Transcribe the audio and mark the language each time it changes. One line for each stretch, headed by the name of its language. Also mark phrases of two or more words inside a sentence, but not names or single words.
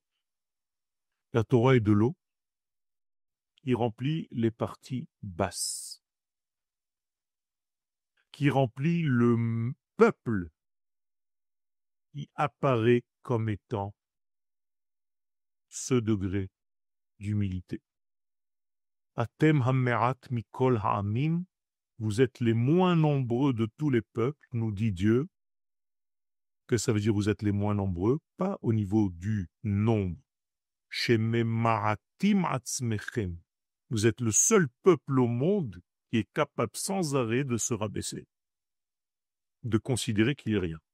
French: La Torah est de l'eau qui remplit les parties basses, qui remplit le peuple qui apparaît comme étant ce degré d'humilité.
Hebrew: אתם המעט מכל העמים,
French: vous êtes les moins nombreux de tous les peuples, nous dit Dieu. Que ça veut dire vous êtes les moins nombreux? Pas au niveau du nombre.
Hebrew: שממעטים עצמכם.
French: Vous êtes le seul peuple au monde qui est capable sans arrêt de se rabaisser, de considérer qu'il n'est rien.